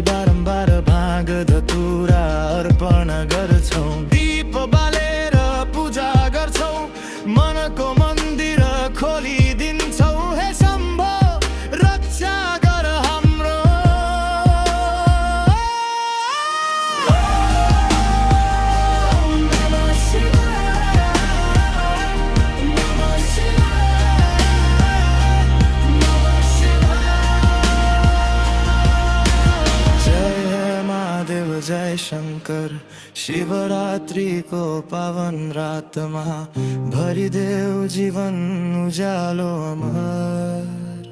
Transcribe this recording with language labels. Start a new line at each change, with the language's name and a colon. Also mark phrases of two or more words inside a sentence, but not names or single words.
Nepali: बारम्बार भाग धतुरा अर्पण गर्छौ, दीप बालेर पूजा गर्छौ, मनको मन्दिर खोलिदिन्छौ। हे शम्भो रक्षा गर हाम्रो।
Sanskrit: नमः शिवाय, नमः शिवाय, नमः शिवाय।
Nepali: जय महादेव जय शङ्कर, शिवरात्रिको पावन रातमा भरिदेऊ जीवन उज्यालो अमर।